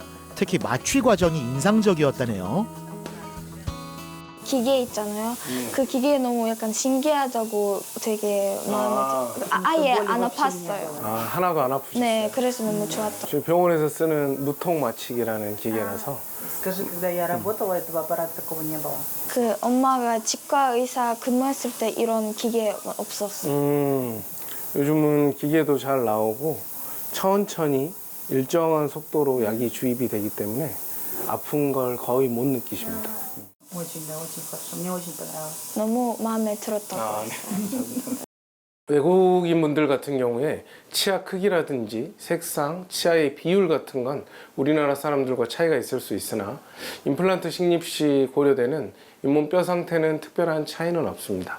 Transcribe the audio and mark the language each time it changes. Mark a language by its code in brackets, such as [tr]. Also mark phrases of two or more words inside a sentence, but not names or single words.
[ko] 특히 마취 과정이 인상적이었다네요. 기계 있잖아요. 그 기계 너무 약간 신기하다고 되게 마음에 들어요. 아예 안 아팠어요. 하나도 안 아프셨어요? 네, 그래서 너무 좋았다. 지금 병원에서 쓰는 무통 마취기라는 기계라서 [ru] Скажи, когда я работала, этого аппарата такого не было. [ko] 그 엄마가 치과 의사 근무했을 때 이런 기계 없었어요. 요즘은 기계도 잘 나오고 천천히 일정한 속도로 약이 주입이 되기 때문에 아픈 걸 거의 못 느끼십니다. [ru] Очень, да, очень хорошо. Мне очень понравилось. [ko] 너무 마음에 들었다고. 외국인 분들 같은 경우에 치아 크기라든지 색상, 치아의 비율 같은 건 우리나라 사람들과 차이가 있을 수 있으나 임플란트 식립 시 고려되는 잇몸 뼈 상태는 특별한 차이는 없습니다.